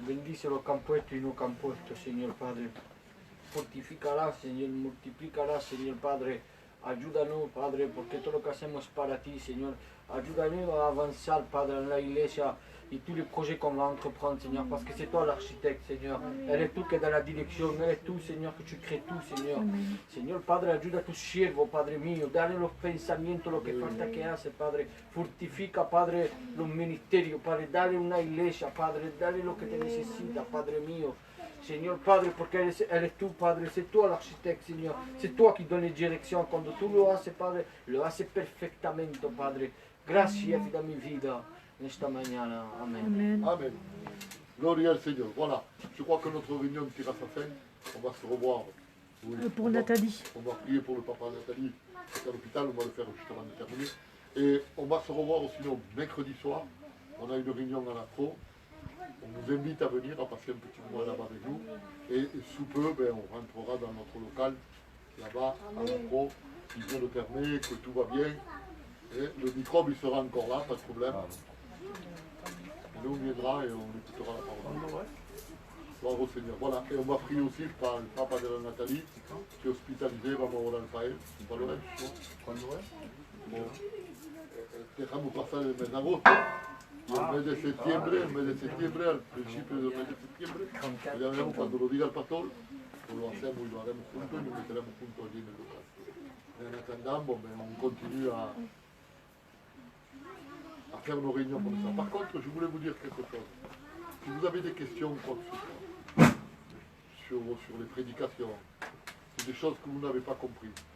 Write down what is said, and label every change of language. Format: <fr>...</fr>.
<es>Bendice lo que han puesto y no que han puesto, Señor Padre. Fortificará, Señor, multiplicará, Señor Padre. Ayúdanos, Padre, porque todo lo que hacemos es para ti, Señor. Ayúdanos a avanzar, Padre, en la iglesia y</es> <fr>tous les projets qu'on va entreprendre, Seigneur, parce que c'est toi l'architecte, Seigneur.</fr> <es>Eres tú que da la dirección, eres tú, Señor, que</es> <fr>tu crées tout,</fr> <es>Señor. Amen. Señor Padre, ayuda a tus siervos, Padre mío, dale los pensamientos, lo que falta que hace, Padre. Fortifica, Padre, los ministerios, Padre, dale una iglesia, Padre, dale lo que te necesita, Padre mío. Señor Padre, porque eres tú, Padre,</es> <fr>c'est toi l'architecte,</fr> <es>Señor.</es> <fr>C'est toi qui donne les directions.</fr> <es>Cuando tú lo haces, Padre, lo haces perfectamente, Padre. Gracias da mi vida en esta mañana. Amén. Amen. Amen. Gloria al Seigneur.</es> <fr>Voilà, je crois que notre réunion tire à sa fin. On va se revoir. Oui. Pour On va- Nathalie. On va prier pour le papa Nathalie qui est à l'hôpital, on va le faire juste avant de terminer. Et on va se revoir aussi mercredi soir. On a une réunion à l'Afro. On vous invite à venir, à passer un petit moment là-bas avec nous. Et sous peu, ben, on rentrera dans notre local, là-bas, à l'Afro, si Dieu le permet, que tout va bien. Et le microbe, il sera encore là, pas de problème. Et nous, on viendra et on écoutera la parole. Gloire au Seigneur. Voilà, et on va prier aussi par le papa de la Nathalie, qui est hospitalisé,</fr> <es>vamos a orar para él. ¿Cuándo es? ¿Cuándo es? Bon, dejamos pasar el mes de agosto. Y el mes de septiembre, al principio del mes de septiembre, ya veremos cuando lo diga el pastor, pues lo hacemos y lo haremos juntos y nos meteremos juntos allí en el local.</es> <fr>En attendant, bon, ben, on continue à faire nos réunions comme ça. Par contre, je voulais vous dire quelque chose. Si vous avez des questions, quoi que ce soit, sur les prédications, sur des choses que vous n'avez pas compris.</fr>